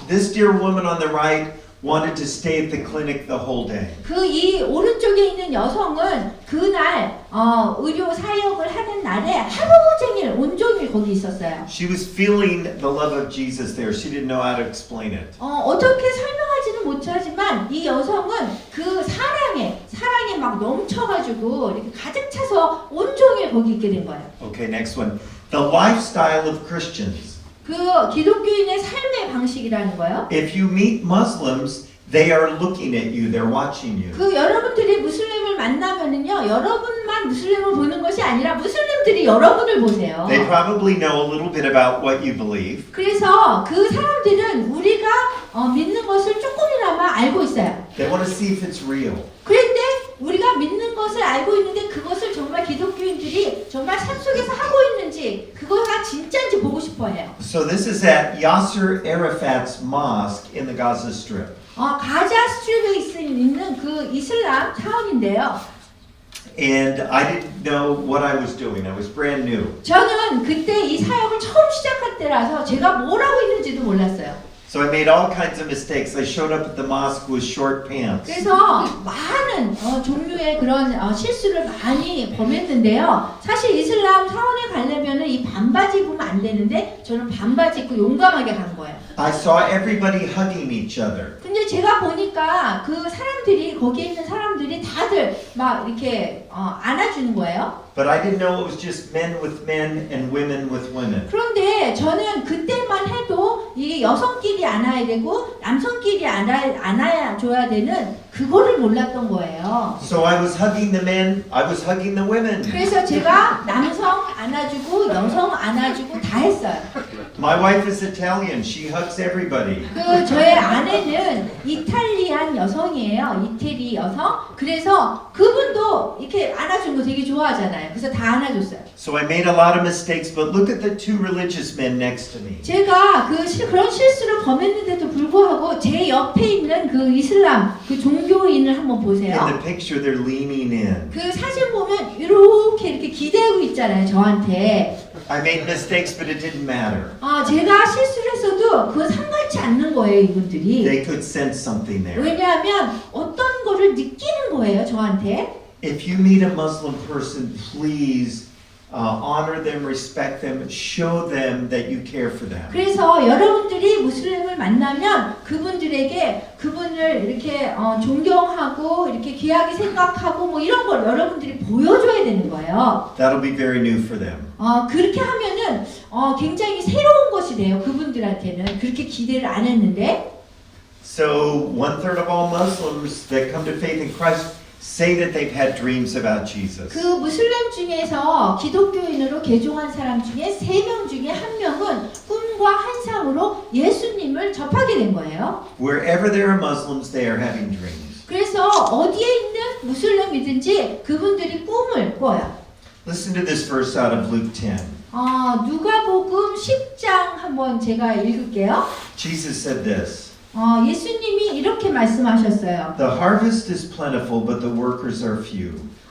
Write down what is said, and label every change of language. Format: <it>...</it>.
<en>This dear woman on the right wanted to stay at the clinic the whole day.</en> <ko>그 이 오른쪽에 있는 여성은 그날 의료 사역을 하는 날에 하루 종일 온종일 거기 있었어요.</ko> <en>She was feeling the love of Jesus there. She didn't know how to explain it.</en> <ko>어떻게 설명하지는 못하지만 이 여성은 그 사랑에 막 넘쳐가지고 이렇게 가득 차서 온종일 거기 있게 된 거예요.</ko> <en>Okay, next one. The lifestyle of Christians.</en> <ko>그 기독교인의 삶의 방식이라는 거예요.</ko> <en>If you meet Muslims, they are looking at you. They're watching you.</en> <ko>그 여러분들이 무슬림을 만나면은요, 여러분만 무슬림을 보는 것이 아니라 무슬림들이 여러분을 보세요.</ko> <en>They probably know a little bit about what you believe.</en> <ko>그래서 그 사람들은 우리가 믿는 것을 조금이나마 알고 있어요.</ko> <en>They want to see if it's real.</en> <ko>그런데 우리가 믿는 것을 알고 있는데 그것을 정말 기독교인들이 정말 산속에서 하고 있는지 그거가 진짜인지 보고 싶어해요.</ko> <en>So this is at Yasser Arafat's mosque in the Gaza Strip.</en> <ko>가자 스트립에 있는 그 이슬람 사원인데요.</ko> <en>And I didn't know what I was doing. I was brand new.</en> <ko>저는 그때 이 사역을 처음 시작할 때라서 제가 뭘 하고 있는지도 몰랐어요.</ko> <en>So I made all kinds of mistakes. I showed up at the mosque with short pants.</en> <ko>그래서 많은 종류의 그런 실수를 많이 범했는데요. 사실 이슬람 사원에 가려면은 이 반바지 입으면 안 되는데 저는 반바지 입고 용감하게 간 거예요.</ko> <en>I saw everybody hugging each other.</en> <ko>근데 제가 보니까 그 사람들이 거기에 있는 사람들이 다들 막 이렇게 안아주는 거예요.</ko> <en>But I didn't know it was just men with men and women with women.</en> <ko>그런데 저는 그때만 해도 이 여성끼리 안아야 되고 남성끼리 안아줘야 되는 그거를 몰랐던 거예요.</ko> <en>So I was hugging the men, I was hugging the women.</en> <ko>그래서 제가 남성 안아주고 여성 안아주고 다 했어요.</ko> <en>My wife is Italian, she hugs everybody.</en> <ko>그 저의 아내는 이탈리안 여성이에요. 이태리 여성. 그래서 그분도 이렇게 안아준 거 되게 좋아하잖아요. 그래서 다 안아줬어요.</ko> <en>So I made a lot of mistakes, but look at the two religious men next to me.</en> <ko>제가 그런 실수를 범했는데도 불구하고 제 옆에 있는 그 이슬람 그 종교인을 한번</ko> <en>In</en> <ko>보세요.</ko> <en>the picture, they're leaning in.</en> <ko>그 사진 보면 이렇게 기대고 있잖아요. 저한테.</ko> <en>I made mistakes, but it didn't matter.</en> <ko>제가 실수를 했어도 그거 상관치 않는 거예요. 이분들이.</ko> <en>They could sense something there.</en> <ko>왜냐하면 어떤 거를 느끼는 거예요. 저한테.</ko> <en>If you meet a Muslim person, please honor them, respect them, show them that you care for them.</en> <ko>그래서 여러분들이 무슬림을 만나면 그분들에게 그분을 이렇게 존경하고 이렇게 귀하게 생각하고 뭐 이런 걸 여러분들이 보여줘야 되는 거예요.</ko> <en>That'll be very new for them.</en> <ko>그렇게 하면은 굉장히 새로운 것이 돼요. 그분들한테는 그렇게 기대를 안 했는데.</ko> <en>So 1/3 of all Muslims that come to faith in Christ say that they've had dreams about Jesus.</en> <ko>그 무슬림 중에서 기독교인으로 개종한 사람 중에 3명 중에 1명은 꿈과 환상으로 예수님을 접하게 된 거예요.</ko> <en>Wherever there are Muslims, they are having dreams.</en> <ko>그래서 어디에 있는 무슬림이든지 그분들이 꿈을 꿔요.</ko> <en>Listen to this verse out of Luke 10.</en> <ko>누가복음 10장 한번 제가 읽을게요.</ko> <en>Jesus said this.</en> <ko>예수님이 이렇게 말씀하셨어요.</ko> <en>The harvest is plentiful, but the workers are few.</en>